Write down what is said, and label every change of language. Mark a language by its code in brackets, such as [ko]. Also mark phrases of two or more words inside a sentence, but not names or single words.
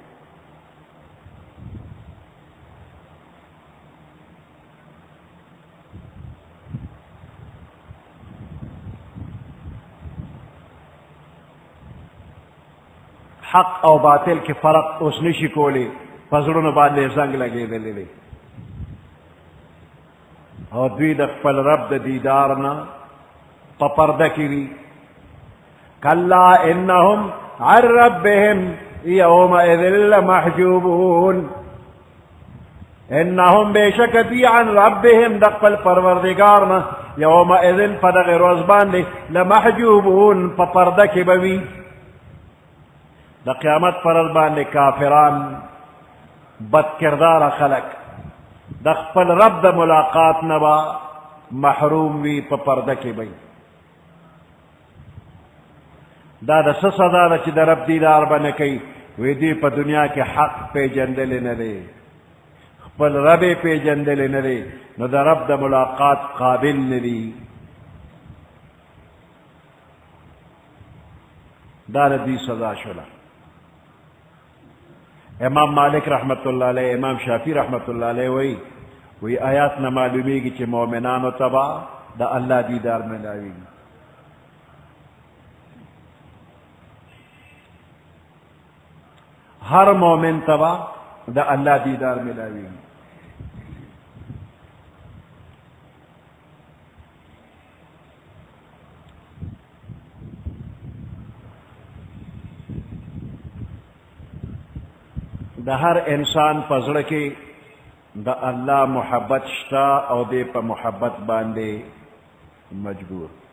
[ps] حق او باطل کې فرق اوس نشي کولی په زړونو باندې زنګ لګېدلی دی او دوی د خپل رب د دیدار نه په پرده کې وي [ar] کلا انهم عن ربهم یومئذ لمحجوبون [ps] انهم بشک دی [ar] عن ربهم [ps] د خپل پروردگار نه یومئذ په دغه ورځ باندې لمحجوبون په پرده کې به وي د قیامت پر ورځ باندې کافران بد کردار خلق د خپل رب د ملاقات نه به محروم وي په پرده کې به دا د څه سزا ده چې د رب دیدار به نه کوي وی دوی په دنیا کې حق پیژندلی نه دی خپل رب یې پیژندلی نه دی نو د رب د ملاقات قابل نه دي دا د دوی سزا شوله امام مالک [ar] رحمت اللہ علیہ [ps] امام شافی [ar] رحمت اللہ علیہ [ps] وی آیات نہ معلومیږي چې مؤمنانو ته به د الله دیدار ملاویږي هر مؤمن ته به د الله دیدار ملاویږي د هر انسان په زړه کې د الله محبت شته او دی په محبت باندې مجبور